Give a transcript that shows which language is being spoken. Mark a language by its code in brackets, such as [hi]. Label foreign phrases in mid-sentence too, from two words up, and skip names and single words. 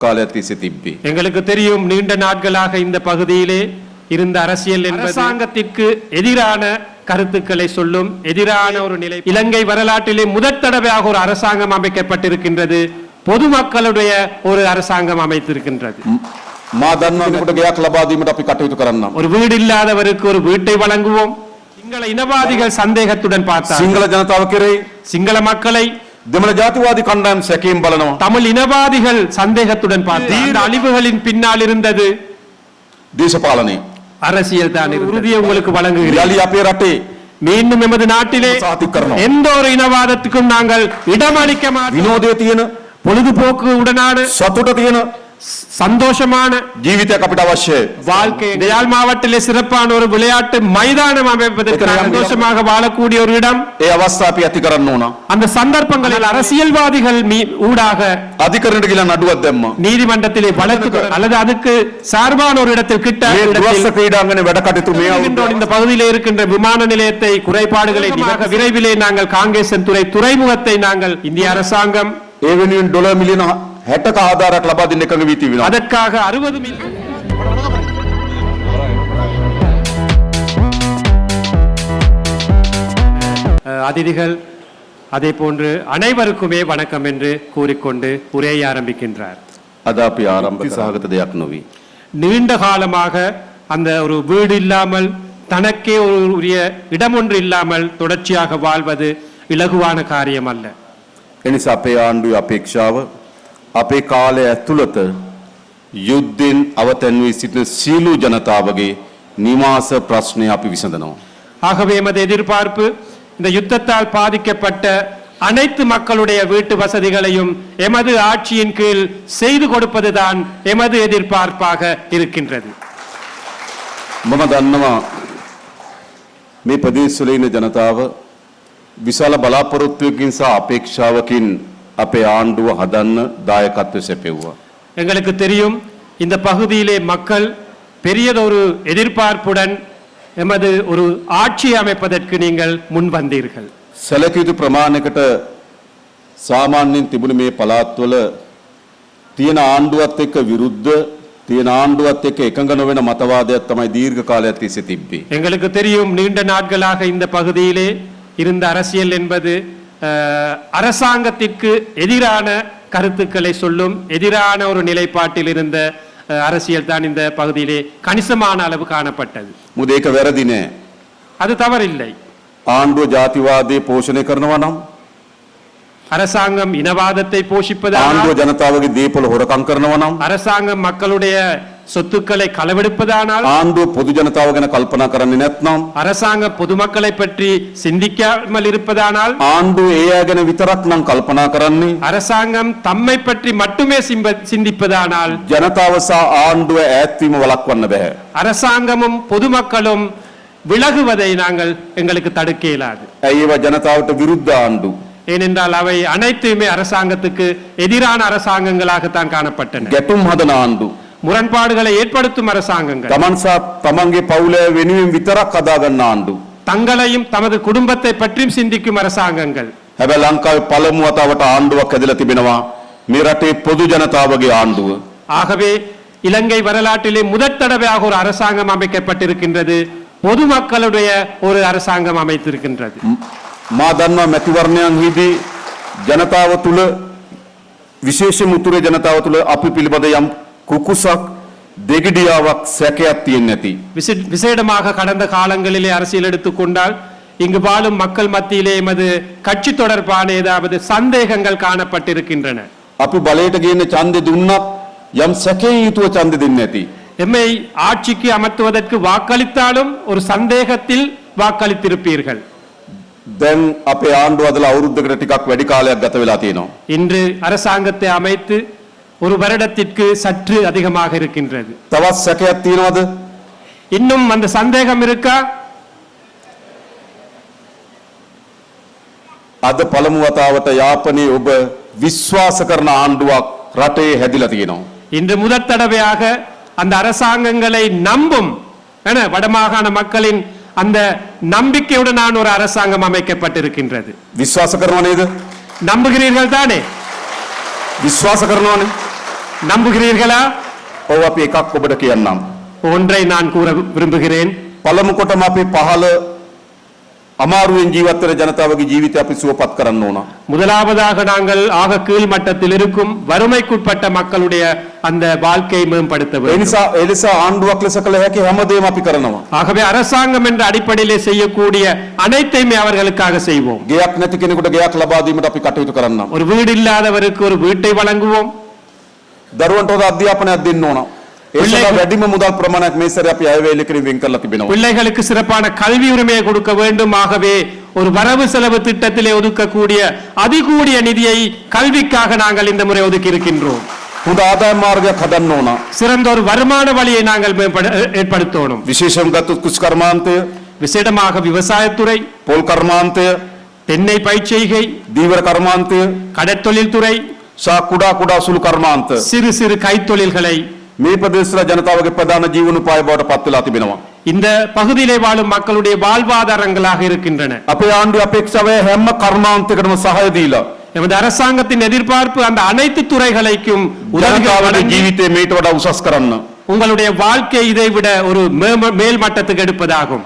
[si] කාලයක් තිස්සේ තිබ්බේ. [ta] எங்களுக்கு தெரியும் நீண்ட நாட்களாக இந்த பகுதியிலே இருந்த அரசியல் அரசாங்கத்திற்கு எதிரான கருத்துக்களை சொல்லும் எதிரான ஒரு நிலை. இலங்கை வரலாற்றிலே முதற் தடவையாக ஒரு அரசாங்கம் அமைக்கப்பட்டிருக்கின்றது. பொதுமக்களுடைய ஒரு அரசாங்கம் அமைத்திருக்கின்றது. [si] මා දන්නවා කෙනෙකුට ගයක් ලබා දීමට අපි කටයුතු කරන්නම්. [ta] ஒரு வீடு இல்லாதவருக்கு ஒரு வீட்டை வழங்குவோம். சிங்கள இனவாதிகள் சந்தேகத்துடன் பார்த்தார். [si] සිංහල ජනතාව කෙරෙහි [ta] சிங்கள மக்களை [si] දෙමළ ජාතිවාදී කණ්ඩායම් සැකයෙන් බලනවා. [ta] தமிழ் இனவாதிகள் சந்தேகத்துடன் பார்த்தார். இந்த அழிவுகளின் பின்னால் இருந்தது [si] දේශපාලනය. [ta] அரசியல் தான். உறுதியை உங்களுக்கு வழங்குகிறேன். [si] යලි අපේ රටේ [ta] மீண்டும் எமது நாட்டிலே எந்த ஒரு இனவாதத்துக்கும் நாங்கள் இடமளிக்க மாட்டோம். [si] විනෝදයේ තියෙන [ta] பொழுதுபோக்கு உடனான [si] සතුට තියෙන [ta] சந்தோஷமான [si] ජීවිතයක් අපිට අවශ්‍යයි. [ta] வாழ்க்கை. யாழ் மாவட்டத்திலே சிறப்பான ஒரு விளையாட்டு மைதானம் அமைப்பதற்கு சந்தோஷமாக வாழக்கூடிய ஒரு இடம். [si] ඒ අවස්ථාව අපි ඇති කරන්න ඕන. [ta] அந்த சந்தர்ப்பங்களில் அரசியல்வாதிகள் ஊடாக [si] අධිකරණයට ගිහින් නඩුවක් දැම්මා. [ta] நீதிமன்றத்திலே வழக்கு அல்லது அதுக்கு சார்பான ஒரு இடத்தில் கிட்ட [si] දුරස්ත ක්‍රීඩාංගනේ වැඩ කටයුතු මේ [ta] இந்த பகுதியில் இருக்கின்ற விமான நிலையத்தை குறைபாடுகளை மிக விரைவிலே நாங்கள் காங்கேசன் துறைமுகத்தை நாங்கள் இந்திய அரசாங்கம் [si] ඒ වෙනුවෙන් ඩොලර් මිලියන 60ක ආධාරයක් ලබා දෙන්න එකඟ වී තිබෙනවා. [ta] அதற்காக 60 மில்லியன் அதிதிகள் அதே போன்று அனைவருக்குமே வணக்கம் என்று கூறிக்கொண்டு உரையை ஆரம்பிக்கின்றார். [si] අද අපි ආරම්භ සහගත දෙයක් නොවේ. [ta] நீண்ட காலமாக அந்த ஒரு வீடு இல்லாமல் தனக்கே ஒரு உரிய இடம் ஒன்று இல்லாமல் தொடர்ச்சியாக வாழ்வது இலகுவான காரியம் அல்ல. [si] එනිසා අපේ ආණ්ඩුවේ අපේක්ෂාව අපේ කාලය ඇතුළත යුද්ධෙන් අවතැන් වී සිටින සීළු ජනතාවගේ නිවාස ප්‍රශ්නය අපි විසඳනවා. [ta] ஆகவே எமது எதிர்பார்ப்பு இந்த யுத்தத்தால் பாதிக்கப்பட்ட அனைத்து மக்களுடைய வீட்டு வசதிகளையும் எமது ஆட்சியின் கீழ் செய்து கொடுப்பதுதான் எமது எதிர்பார்ப்பாக இருக்கின்றது. [si] මම දන්නවා මේ ප්‍රදේශවල ඉන්න ජනතාව විශාල බලාපොරොත්තුවකින් සහ අපේක්ෂාවකින් අපේ ආණ්ඩුව හදන්න දායකත්වය සැපෙව්වා. [ta] எங்களுக்கு தெரியும் இந்த பகுதியிலே மக்கள் பெரியதொரு எதிர்பார்ப்புடன் எமது ஒரு ஆட்சி அமைப்பதற்கு நீங்கள் முன் வந்தீர்கள். [si] සැලකිය යුතු ප්‍රමාණයකට සාමාන්‍යයෙන් තිබුණ මේ පළාත්වල තියෙන ආණ්ඩුවත් එක්ක විරුද්ධ තියෙන ආණ්ඩුවත් එක්ක එකඟ නොවන මතවාදයක් තමයි දීර්ඝ කාලයක් තිස්සේ තිබ්බේ. [ta] எங்களுக்கு தெரியும் நீண்ட நாட்களாக இந்த பகுதியிலே இருந்த அரசியல் என்பது அரசாங்கத்திற்கு எதிரான கருத்துக்களை சொல்லும் எதிரான ஒரு நிலைப்பாட்டில் இருந்த அரசியல் தான் இந்த பகுதியிலே கணிசமான அளவு காணப்பட்டது. [si] මොකද ඒක වැරදි නෑ. [ta] அது தவறில்லை. [si] ආණ්ඩුව ජාතිවාදයේ පෝෂණය කරනවා නම් [ta] அரசாங்கம் இனவாதத்தை போஷிப்பது, [si] ආණ්ඩුව ජනතාවගේ දේපොළ හොරකම් කරනවා නම් [ta] அரசாங்கம் மக்களுடைய சொத்துக்களை களவெடுப்பதானால், [si] ආණ්ඩුව පොදු ජනතාව ගැන කල්පනා කරන්නේ නැත්නම් [ta] அரசாங்கம் பொதுமக்களை பற்றி சிந்திக்காமல் இருப்பதானால், [si] ආණ්ඩුව ඒ අය ගැන විතරක් නම් කල්පනා කරන්නේ [ta] அரசாங்கம் தம்மை பற்றி மட்டுமே சிந்திப்பதானால் [si] ජනතාව සහ ආණ්ඩුව ඈත්වීම වළක්වන්න බෑ. [ta] அரசாங்கமும் பொதுமக்களும் விலகுவதை நாங்கள் எங்களுக்கு தடுக்க இயலாது. [si] ඇයි ඒවා ජනතාවට විරුද්ධ ආණ්ඩු? [ta] ஏனென்றால் அவை அனைத்துமே அரசாங்கத்துக்கு எதிரான அரசாங்கங்களாகத்தான் காணப்பட்டன. [si] ගැටුම් හදන ආණ්ඩු. [ta] முரண்பாடுகளை ஏற்படுத்தும் அரசாங்கங்கள். [si] තමන් සහ තමන්ගේ පවුල වෙනුවෙන් විතරක් හදා ගන්න ආණ්ඩු. [ta] தங்களையும் தமது குடும்பத்தை பற்றியும் சிந்திக்கும் அரசாங்கங்கள். [si] හැබැයි ලංකාවේ පළමු වතාවට ආණ්ඩුවක් ඇදලා තිබෙනවා මේ රටේ පොදු ජනතාවගේ ආණ්ඩුව. [ta] ஆகவே இலங்கை வரலாற்றிலே முதற் தடவையாக ஒரு அரசாங்கம் அமைக்கப்பட்டிருக்கின்றது. பொதுமக்களுடைய ஒரு அரசாங்கம் அமைத்திருக்கின்றது. [si] මා දන්නවා මැතිවරණයන්හිදී ජනතාව තුළ විශේෂයෙන්ම උතුරේ ජනතාව තුළ අපි පිළිබඳ යම් කුකුසක් දෙගිඩියාවක් සැකයක් තියෙන්නේ නැති. [ta] விசேடமாக கடந்த காலங்களிலே அரசியல் எடுத்துக்கொண்டால் இங்கு வாழும் மக்கள் மத்தியிலே எமது கட்சி தொடர்பான ஏதாவது சந்தேகங்கள் காணப்பட்டிருக்கின்றன. [si] අපි බලයට ගේන ඡන්දෙ දුන්නත් යම් සැකයෙන් යුතුව ඡන්දෙ දෙන්නේ නැති. [ta] எம்மை ஆட்சிக்கு அமர்த்துவதற்கு வாக்களித்தாலும் ஒரு சந்தேகத்தில் வாக்களித்திருப்பீர்கள். [si] දැන් අපේ ආණ්ඩුව අදලා අවුරුද්දකට ටිකක් වැඩි කාලයක් ගත වෙලා තියෙනවා. [ta] இன்று அரசாங்கத்தை அமைத்து ஒரு வருடத்திற்கு சற்று அதிகமாக இருக்கின்றது. [si] තවත් සැකයක් තියෙනවද? [ta] இன்னும் அந்த சந்தேகம் இருக்கா? [si] අද පළමු වතාවට යාපනයේ ඔබ විශ්වාස කරන ආණ්ඩුවක් රටේ හැදිලා තියෙනවා. [ta] இன்று முதற் தடவையாக அந்த அரசாங்கங்களை நம்பும் வடமாகாண மக்களின் அந்த நம்பிக்கையுடனான ஒரு அரசாங்கம் அமைக்கப்பட்டிருக்கின்றது. [si] විශ්වාස කරනව නේද? [ta] நம்புகிறீர்கள் தானே? [si] විශ්වාස කරනවනේ. [ta] நம்புகிறீர்களா? [si] ඔව් අපි එකක් ඔබට කියන්නම්. [ta] ஒன்றை நான் கூற விரும்புகிறேன். [si] පළමු කොටම අපි පහළ අමාරුවෙන් ජීවත් වෙන ජනතාවගේ ජීවිතය අපි සුවපත් කරන්න ඕන. [ta] முதலாவதாக நாங்கள் ஆக கீழ் மட்டத்தில் இருக்கும் வறுமைக்குட்பட்ட மக்களுடைய அந்த வாழ்க்கையை மேம்படுத்த [si] ඒ [ta] வேண்டும். [si] නිසා ආණ්ඩුවක් ලෙස කළ හැකි හැමදේම අපි කරනවා. [ta] ஆகவே அரசாங்கம் என்ற அடிப்படையிலே செய்யக்கூடிய அனைத்தையுமே அவர்களுக்காக செய்வோம். [si] ගෙයක් නැති කෙනෙකුට ගෙයක් ලබා දීමට අපි කටයුතු කරන්නම්. [ta] ஒரு வீடு இல்லாதவருக்கு ஒரு வீட்டை வழங்குவோம். [si] දරුවන්ට හොඳ අධ්‍යාපනයක් දෙන්න ඕන. ඒ සඳහා වැඩිම මුදල් ප්‍රමාණයක් මේ සැරේ අපි අයවැයලකින් වෙන් කරලා තිබෙනවා. [ta] பிள்ளைகளுக்கு சிறப்பான கல்வி உரிமையை கொடுக்க வேண்டும். ஆகவே ஒரு வரவு செலவு திட்டத்திலே ஒதுக்கக்கூடிய அதிகூடிய நிதியை கல்விக்காக நாங்கள் இந்த முறை ஒதுக்கி இருக்கின்றோம். [si] හොඳ ආදායම් මාර්ගයක් හදන්න ඕන. [ta] சிறந்த ஒரு வருமான வழியை நாங்கள் ஏற்படுத்தணும். [si] විශේෂයෙන් ගත්තොත් කෘෂි කර්මාන්තය, [ta] விசேடமாக விவசாயத்துறை, [si] පොල් කර්මාන්තය, [ta] தென்னை பயிர்ச்செய்கை, [si] දීවර කර්මාන්තය, [ta] கடற்தொழில் துறை, [si] සහ කුඩා කුඩා සුළු කර්මාන්ත [ta] சிறு சிறு கைத்தொழில்களை [si] මේ ප්‍රදේශවල ජනතාවගේ ප්‍රධාන ජීවනෝපාය බවට පත් වෙලා තිබෙනවා. [ta] இந்த பகுதியிலே வாழும் மக்களுடைய வாழ்வாதாரங்களாக இருக்கின்றன. [si] අපේ ආණ්ඩුවේ අපේක්ෂාව හැම කර්මාන්තයකටම සහාය දීලා [ta] எமது அரசாங்கத்தின் எதிர்பார்ப்பு அந்த அனைத்து துறைகளுக்கும் உதவிகள் [si] ජනතාවගේ [ta] வழங்கி [si] ජීවිතේ මේට වඩා උසස් කරන්න. [ta] உங்களுடைய வாழ்க்கை இதை விட ஒரு மேல் மட்டத்துக்கு எடுப்பதாகும்.